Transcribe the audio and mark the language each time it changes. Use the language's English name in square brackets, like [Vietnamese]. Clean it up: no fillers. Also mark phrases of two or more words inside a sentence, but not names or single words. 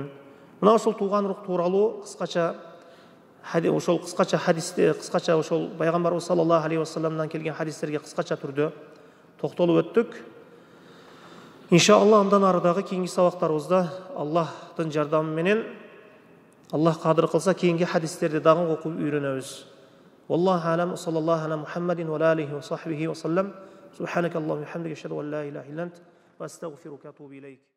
[Kyrgyz] Мына ошол туган урук тууралуу кыскача хадисте, кыскача ошол пайгамбарыбыз саллаллаху алейхи вассаламдан келген хадистерге кыскача түрдө токтолуп өттүк. Иншалла андан арыдагы кийинки сабактарыбызда Аллахтын жардамы менен, Аллах кадыр кылса, кийинки хадистерди дагы окуп үйрөнөбүз. [Arabic] والله أعلم، صلى الله على محمد وعليه وصحبه وسلم. سبحانك اللهم وبحمدك، أشهد أن لا إله إلا أنت، وأستغفرك وأتوب إليك.